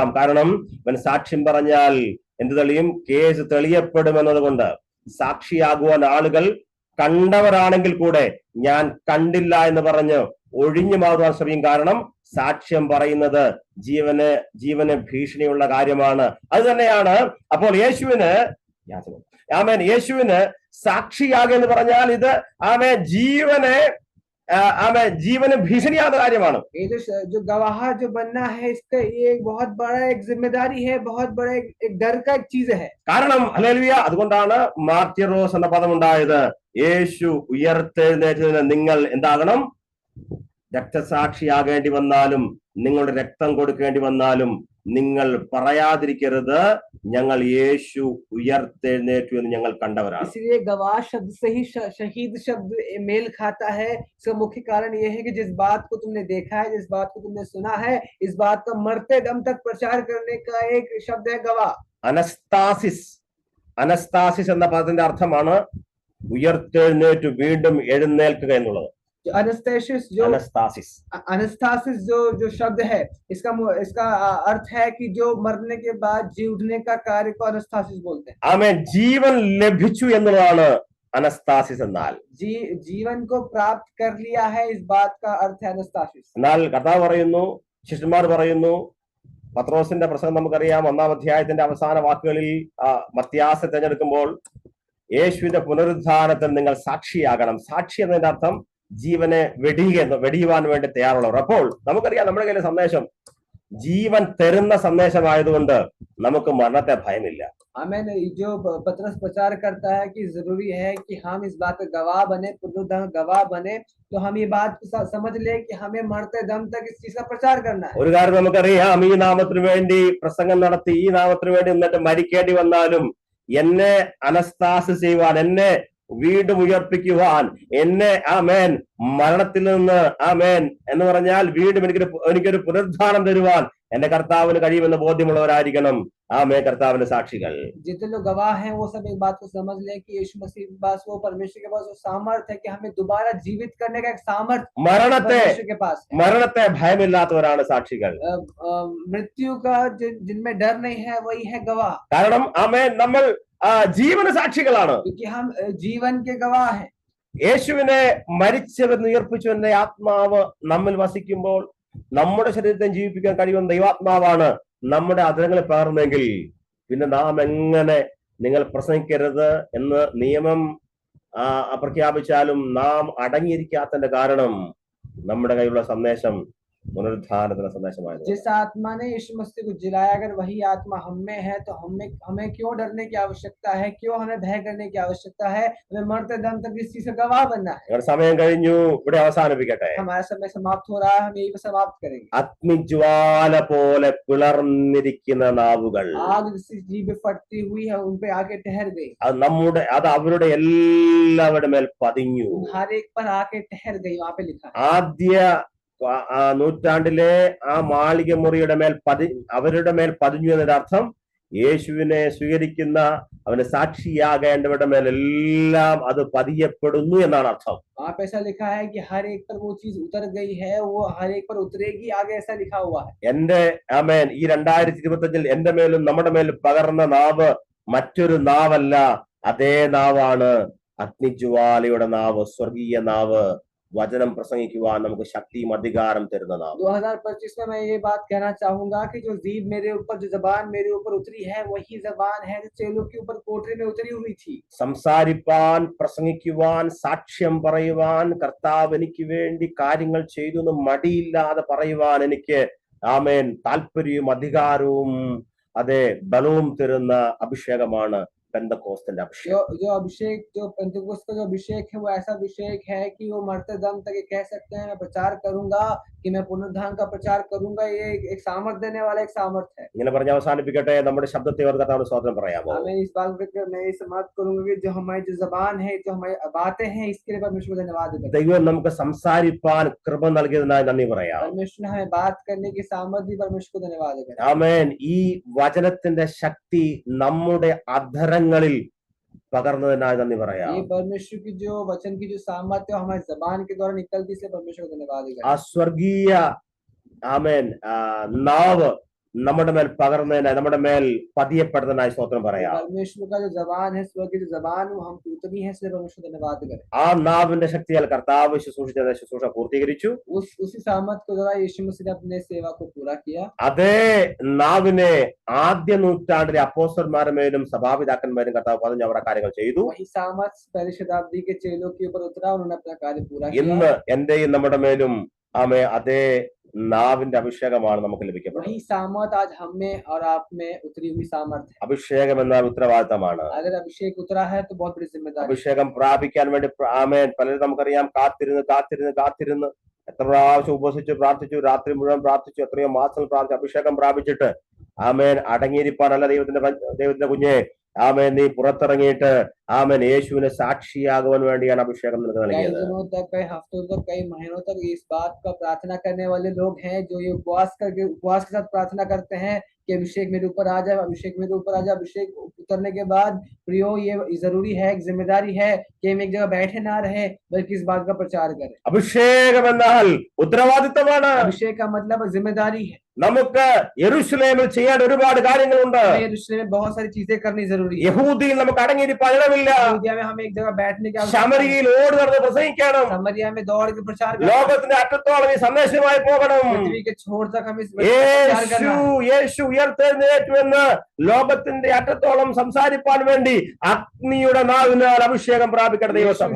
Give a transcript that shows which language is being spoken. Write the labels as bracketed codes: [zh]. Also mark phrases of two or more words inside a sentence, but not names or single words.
[ml] കാരണം അവൻ സാക്ഷ്യം പറഞ്ഞാൽ എന്ത് തെളിയും? കേസ് തെളിയപ്പെടുമെന്നത് കൊണ്ട് സാക്ഷിയാകുവാൻ ആളുകൾ കണ്ടവരാണെങ്കിൽ കൂടെ ഞാൻ കണ്ടില്ല എന്ന് പറഞ്ഞ് ഒഴിഞ്ഞു മാറുവാൻ ശ്രമിക്കും. കാരണം സാക്ഷ്യം പറയുന്നത് ജീവന് ഭീഷണിയുള്ള കാര്യമാണ്. അത് തന്നെയാണ് അപ്പോൾ യേശുവിന് സാക്ഷിയാകുക എന്ന് പറഞ്ഞാൽ ഇത് ജീവൻ ഭീഷണിയായ കാര്യമാണ്. [hi] ये जो गवाह जो बनना है इसका ये बहुत बड़ा एक जिम्मेदारी है, बहुत बड़ा एक डर का एक चीज है. [ml] കാരണം ഹല്ലേലൂയ, അതുകൊണ്ടാണ് മാർട്ടിറോസ് എന്ന പദം ഉണ്ടായത്. യേശു ഉയർത്തെഴുന്നേറ്റതിന് നിങ്ങൾ എന്താകണം? രക്തസാക്ഷിയാകേണ്ടി വന്നാലും നിങ്ങളുടെ രക്തം കൊടുക്കേണ്ടി വന്നാലും നിങ്ങൾ പറയാതിരിക്കരുത് ഞങ്ങൾ യേശു ഉയർത്തെഴുന്നേറ്റു എന്ന് ഞങ്ങൾ കണ്ടവരാണ്. [hi] इसलिए गवाह शब्द से ही शहीद शब्द मेल खाता है. इसका मुख्य कारण यह है कि जिस बात को तुमने देखा है, जिस बात को तुमने सुना है, इस बात का मरते दम तक प्रचार करने का एक शब्द है गवाह. [ml] അനസ്താസിസ് എന്ന പദത്തിന്റെ അർത്ഥമാണ് ഉയർത്തെഴുന്നേറ്റു വീണ്ടും എഴുന്നേൽക്കുക എന്നുള്ളത്. [hi] अनस्तासिस जो शब्द है इसका अर्थ है कि जो मरने के बाद जी उठने का कार्य को अनस्तासिस बोलते हैं. [ml] ആമേൻ. ജീവൻ ലഭിച്ചു എന്നുള്ളതാണ് അനസ്താസിസ് എന്നാൽ. [hi] जीवन को प्राप्त कर लिया है, इस बात का अर्थ है अनस्तासिस. [ml] എന്നാൽ കർത്താവ് പറയുന്നു, ശിഷ്യന്മാർ പറയുന്നു, പത്രോസിന്റെ പ്രസംഗം നമുക്കറിയാം. 1-ാം അധ്യായത്തിന്റെ അവസാന വാക്കുകളിൽ മത്യാസെ തിരഞ്ഞെടുക്കുമ്പോൾ യേശുവിന്റെ പുനരുദ്ധാനത്തിൽ നിങ്ങൾ സാക്ഷിയാകണം. സാക്ഷി എന്നതിന്റെ അർത്ഥം ജീവനെ വെടിയുവാൻ വേണ്ടി തയ്യാറുള്ളവർ. അപ്പോൾ നമുക്കറിയാം നമ്മുടെ കയ്യിലെ സന്ദേശം ജീവൻ തരുന്ന സന്ദേശമായതുകൊണ്ട് നമുക്ക് മരണത്തെ ഭയമില്ല. [hi] आमेन. जो पतरस प्रचार करता है कि जरूरी है कि हम इस बात का गवाह बने, पुनरुत्थान गवाह बने, तो हम ये बात समझ ले कि हमें मरते दम तक इस चीज का प्रचार करना है. [ml] ഒരു കാര്യം നമുക്കറിയാം, ഈ നാമത്തിന് വേണ്ടി പ്രസംഗം നടത്തി ഈ നാമത്തിന് വേണ്ടി എന്നിട്ട് മരിക്കേണ്ടി വന്നാലും എന്നെ അനസ്താസിസ് ചെയ്യുവാൻ, എന്നെ വീണ്ടും ഉയർപ്പിക്കുവാൻ, എന്നെ ആമേൻ മരണത്തിൽ നിന്ന് ആമേൻ എന്ന് പറഞ്ഞാൽ വീണ്ടും എനിക്കൊരു പുനരുദ്ധാനം തരുവാൻ എന്റെ കർത്താവിന് കഴിയുമെന്ന് ബോധ്യമുള്ളവരായിരിക്കണം. ആമേൻ, കർത്താവിന്റെ സാക്ഷികൾ. [hi] जितने लोग गवाह हैं वो सब एक बात को समझ लें कि यीशु मसीह के पास, वो परमेश्वर के पास वो सामर्थ्य है कि हमें दोबारा जीवित करने का एक सामर्थ्य परमेश्वर के पास है. [ml] മരണത്തെ ഭയമില്ലാത്തവരാണ് സാക്ഷികൾ. [hi] मृत्यु का जिनमें डर नहीं है वही है गवाह. [ml] കാരണം ആമേൻ നമ്മൾ ജീവന സാക്ഷികളാണ്. [hi] क्योंकि हम जीवन के गवाह हैं. [ml] യേശുവിനെ മരിച്ചവൻ ഉയർപ്പിച്ചവന്റെ ആത്മാവ് നമ്മിൽ വസിക്കുമ്പോൾ നമ്മുടെ ശരീരത്തെ ജീവിപ്പിക്കാൻ കഴിയുന്ന ദൈവാത്മാവാണ് നമ്മുടെ അധരങ്ങളിൽ പകർന്നെങ്കിൽ പിന്നെ നാം എങ്ങനെ നിങ്ങൾ പ്രസംഗിക്കരുത് എന്ന് നിയമം പ്രഖ്യാപിച്ചാലും നാം അടങ്ങിയിരിക്കാത്തതിന്റെ കാരണം നമ്മുടെ കയ്യിലുള്ള സന്ദേശം पुनरुत्थानത്തിന് സന്ദേശമായത്. [hi] जिस आत्मा ने यीशु मसीह को जिलाया, अगर वही आत्मा हम में है तो हमें क्यों डरने की आवश्यकता है, क्यों हमें भय करने की आवश्यकता है? हमें मरते दम तक इस चीज का गवाह बनना है. [ml] अगर സമയം കഴിഞ്ഞു, ഇവിടെ അവസാനിപ്പിക്കട്ടെ. [hi] हमारा समय समाप्त हो रहा है, हम यही समाप्त करेंगे. [ml] അഗ്നിജ്വാല പോലെ പിളർന്നിരിക്കുന്ന നാവുകൾ, [hi] आग जैसी जीभ फटती हुई है, उन पे आके ठहर गई. [ml] അത് അവരുടെ എല്ലാവരുടെ മേൽ പതിഞ്ഞു. [hi] हर एक पर आके ठहर गई, वहां पे लिखा है. [ml] ആദ്യ നൂറ്റാണ്ടിലെ ആ മാളിക മുറിയുടെ മേൽ അവരുടെ മേൽ പതിഞ്ഞു എന്നതിന്റെ അർത്ഥം യേശുവിനെ സ്വീകരിക്കുന്ന അവന് സാക്ഷിയാകേണ്ടവരുടെ മേലെല്ലാം അത് പതിയപ്പെടുന്നു എന്നാണ് അർത്ഥം. [hi] आप ऐसा लिखा है कि हर एक पर वो चीज उतर गई है, वो हर एक पर उतरेगी, आगे ऐसा लिखा हुआ है. [ml] എന്റെ ആമേൻ ഈ 2025 എന്റെ മേലും നമ്മുടെ മേലും പകർന്ന നാവ് മറ്റൊരു നാവല്ല, അതേ നാവാണ്. അഗ്നിജ്വാലയുടെ നാവ്, സ്വർഗീയ നാവ്. വചനം പ്രസംഗിക്കുവാൻ നമുക്ക് ശക്തിയും അധികാരം തരുന്ന നാമം. [hi] 2025 में मैं ये बात कहना चाहूंगा कि जो जीभ मेरे ऊपर, जो जबान मेरे ऊपर उतरी है, वही जबान है जो चेलों के ऊपर कोठरी में उतरी हुई थी। [ml] സംസാരിപ്പാൻ, പ്രസംഗിക്കുവാൻ, സാക്ഷ്യം പറയുവാൻ, കർത്താവ് എനിക്ക് വേണ്ടി കാര്യങ്ങൾ ചെയ്തു എന്ന് മടിയില്ലാതെ പറയുവാൻ എനിക്ക് ആമേൻ താല്പര്യവും അധികാരവും അതെ ബലവും തരുന്ന അഭിഷേകമാണ് പെന്തക്കോസ്തിന്റെ അഭിഷേകം. [hi] जो अभिषेक, जो पेंतिकोस्त का जो अभिषेक है, वो ऐसा अभिषेक है कि वो मरते दम तक ये कह सकते हैं मैं प्रचार करूंगा, कि मैं पुनरुत्थान का प्रचार करूंगा। ये एक सामर्थ देने वाला एक सामर्थ है। [ml] ഇങ്ങനെ പറഞ്ഞ് അവസാനിപ്പിക്കട്ടെ. നമ്മുടെ ശബ്ദത്തെ ഓർത്ത് കർത്താവിന് സ്തോത്രം പറയാമോ? [hi] मैं इस बात पर मैं ये समाप्त करूंगा कि जो हमारी जो जबान है, जो हमारी बातें हैं, इसके लिए परमेश्वर को धन्यवाद देते हैं। [ml] ദൈവം നമുക്ക് സംസാരിപ്പാൻ കൃപ നൽകിയതിനായി നന്ദി പറയാം. [hi] परमेश्वर ने हमें बात करने की सामर्थ्य दी, परमेश्वर को धन्यवाद देते हैं। [ml] ആമേൻ. ഈ വചനത്തിന്റെ ശക്തി നമ്മുടെ അധരങ്ങളിൽ പകർന്നതിനായി നന്ദി പറയാം. [hi] ये परमेश्वर की जो वचन की जो सामर्थ्य है हमारी जबान के द्वारा निकलती, इसलिए परमेश्वर को धन्यवाद देते ആ हैं। [ml] സ്വർഗീയ ആമേൻ നാവ് നമ്മുടെ മേൽ പകർന്നതിനായി, നമ്മുടെ മേൽ പതിയപ്പെടുന്നതിനായി സ്തോത്രം പറയാം. [hi] परमेश्वर का जो जबान है, स्वर्ग की जो जबान वो हम उतनी है, इसलिए परमेश्वर को धन्यवाद करें। [ml] ആ നാവിന്റെ ശക്തിയാൽ കർത്താവ് ശുശ്രൂഷ പൂർത്തീകരിച്ചു. [hi] उसी सामर्थ के द्वारा यीशु मसीह ने अपने सेवा को पूरा किया। [ml] അതേ നാവിനെ ആദ്യ നൂറ്റാണ്ടിലെ അപ്പോസ്തലന്മാരുടെ മേലും സഭാപിതാക്കന്മാരും കർത്താവ് പതിഞ്ഞ് അവരുടെ കാര്യങ്ങൾ ചെയ്തു. [hi] वही सामर्थ पहली शताब्दी के चेलों के ऊपर उतरा, उन्होंने अपना कार्य पूरा [ml] ഇന്ന് [hi] किया। [ml] എന്റെയും നമ്മുടെ മേലും ആമേ അതേ നാവിന്റെ അഭിഷേകമാണ് നമുക്ക് ലഭിക്കപ്പെടുന്നത്. [hi] वही सामर्थ आज हम में और आप में उतरी हुई सामर्थ है। [ml] അഭിഷേകം എന്നാൽ ഉത്തരവാദിത്തമാണ്. [hi] अगर अभिषेक उतरा है तो बहुत बड़ी जिम्मेदारी है। [ml] അഭിഷേകം പ്രാപിക്കാൻ വേണ്ടി ആമേൻ പലരും നമുക്കറിയാം കാത്തിരുന്ന് എത്ര പ്രാവശ്യം ഉപവസിച്ചു പ്രാർത്ഥിച്ചു, രാത്രി മുഴുവൻ പ്രാർത്ഥിച്ചു, എത്രയോ മാസങ്ങൾ പ്രാർത്ഥിച്ചു, അഭിഷേകം പ്രാപിച്ചിട്ട് ആമേൻ അടങ്ങിയിരിക്കാനല്ല ദൈവത്തിന്റെ കുഞ്ഞെ, ആമേൻ നീ പുറത്തിറങ്ങിയിട്ട് ആമേൻ യേശുവിനെ സാക്ഷിയാകുവാൻ വേണ്ടിയാണ് അഭിഷേകം നിനക്ക് [hi] कई [ml] നൽകിയത്. [hi] दिनों तक, कई हफ्तों तक, कई महीनों तक इस बात का प्रार्थना करने वाले लोग हैं, जो ये उपवास के साथ प्रार्थना करते हैं कि अभिषेक मेरे ऊपर आ जाए, अभिषेक मेरे ऊपर आ जाए। अभिषेक उतरने के बाद प्रियो ये जरूरी है, एक जिम्मेदारी है कि हम एक जगह बैठे ना रहे, बल्कि इस बात का प्रचार करें। [ml] അഭിഷേകം എന്നാൽ ഉത്തരവാദിത്തമാണ്. [hi] अभिषेक का मतलब जिम्मेदारी है। [ml] നമുക്ക് യെരൂശലേമിൽ ചെയ്യാൻ ഒരുപാട് കാര്യങ്ങളുണ്ട്. [hi] हमें यरूशलेम में बहुत सारी चीजें करनी जरूरी है। [ml] യഹൂദിയിൽ നമുക്ക് അടങ്ങിയിരിക്കാൻ ഇടമില്ല. [hi] यहूदिया में हमें एक जगह बैठने की आवश्यकता है। [ml] ശമരിയയിൽ ഓടി നടന്ന് പ്രസംഗിക്കണം. [hi] समरिया में दौड़ के प्रचार करना है। [ml] ലോകത്തിന്റെ അറ്റത്തോളം ഈ സന്ദേശമായി പോകണം. [hi] पृथ्वी के छोर तक हम इस प्रचार करना है। [ml] യേശു ഉയർത്തെഴുന്നേറ്റു എന്ന് ലോകത്തിന്റെ അറ്റത്തോളം സംസാരിപ്പാൻ വേണ്ടി അഗ്നിയുടെ നാവിനാൽ അഭിഷേകം പ്രാപിക്കേണ്ട [hi] यीशु [ml] ദൈവസഭ